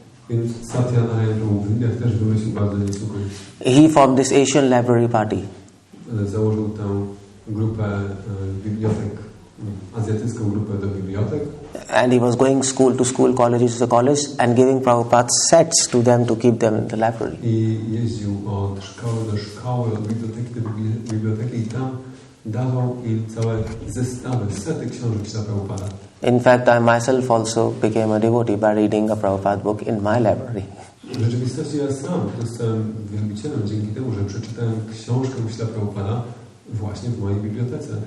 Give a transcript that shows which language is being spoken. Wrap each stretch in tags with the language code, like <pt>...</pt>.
<pl>Więc Satyanarayana Prabhu w Indiach też wymyślił bardzo niezwykły.</pl> <en>He formed this Asian Library Party.</en> <pl>Założył tę grupę bibliotek, azjatycką grupę do bibliotek.</pl> <en>And he was going school to school, colleges to college, and giving Prabhupada sets to them to keep them in the library.</en> <pl>I jeździł od szkoły do szkoły, od biblioteki do biblioteki i tam dawał im całe zestawy, sety książek dla Prabhupada.</pl> <en>In fact, I myself also became a devotee by reading a Prabhupada book in my library.</en> <pl>W rzeczywistości ja sam zostałem wielbicielem dzięki temu, że przeczytałem książkę dla Prabhupada właśnie w mojej bibliotece.</pl>